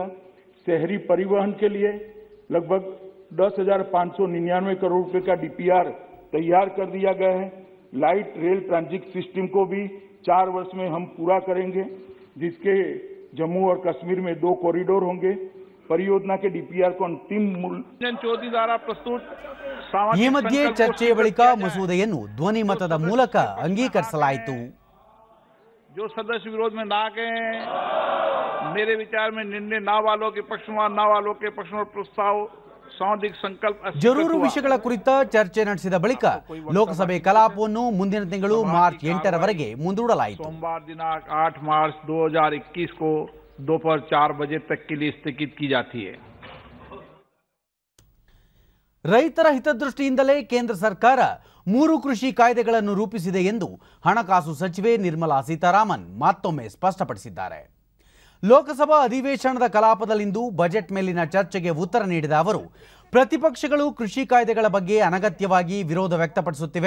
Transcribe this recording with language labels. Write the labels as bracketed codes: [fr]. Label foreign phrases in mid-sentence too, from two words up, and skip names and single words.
[hi] शहरी परिवहन के लिए लगभग 10,599 करोड़ रुपए का डीपीआर तैयार कर दिया गया है। [en] light rail transit system [hi] को भी 4 वर्ष में हम पूरा करेंगे, जिसके जम्मू और कश्मीर में 2 कॉरिडोर होंगे। परियोजना के डीपीआर को अंतिम मूल्य चौधरी द्वारा प्रस्तुत [kn] ಈ ಮಧ್ಯೆ ಚರ್ಚೆಯ ಬಳಿಕ ಮಸೂದೆಯನ್ನು ಧ್ವನಿ ಮತದ ಮೂಲಕ ಅಂಗೀಕರಿಸಲಾಯಿತು। [hi] जो सदस्य विरोध में ना गए, मेरे विचार में निर्णय ना वालों के पक्ष में, ना वालों के पक्ष में प्रस्ताव सामूहिक संकल्प [kn] ಜರೂರು ವಿಷಯಗಳ ಕುರಿತ ಚರ್ಚೆ ನಡೆಸಿದ ಬಳಿಕ ಲೋಕಸಭೆ ಕಲಾಪವನ್ನು ಮುಂದಿನ ತಿಂಗಳು ಮಾರ್ಚ್ 8ರವರೆಗೆ ಮುಂದೂಡಲಾಯಿತು। [hi] सोमवार दिनांक 8 मार्च 2021 को दोपहर 4 बजे तक के लिए स्थगित की जाती है। [kn] ರೈತರ ಹಿತದೃಷ್ಟಿಯಿಂದಲೇ ಕೇಂದ್ರ ಸರ್ಕಾರ 3 ಕೃಷಿ ಕಾಯ್ದೆಗಳನ್ನು ರೂಪಿಸಿದೆ ಎಂದು ಹಣಕಾಸು ಸಚಿವೆ ನಿರ್ಮಲಾ ಸೀತಾರಾಮನ್ ಮತ್ತೊಮ್ಮೆ ಸ್ಪಷ್ಟಪಡಿಸಿದ್ದಾರೆ। ಲೋಕಸಭಾ ಅಧಿವೇಶನದ ಕಲಾಪದಲ್ಲಿಂದು ಬಜೆಟ್ ಮೇಲಿನ ಚರ್ಚೆಗೆ ಉತ್ತರ ನೀಡಿದ ಅವರು, ಪ್ರತಿಪಕ್ಷಗಳು ಕೃಷಿ ಕಾಯ್ದೆಗಳ ಬಗ್ಗೆ ಅನಗತ್ಯವಾಗಿ ವಿರೋಧ ವ್ಯಕ್ತಪಡಿಸುತ್ತಿವೆ।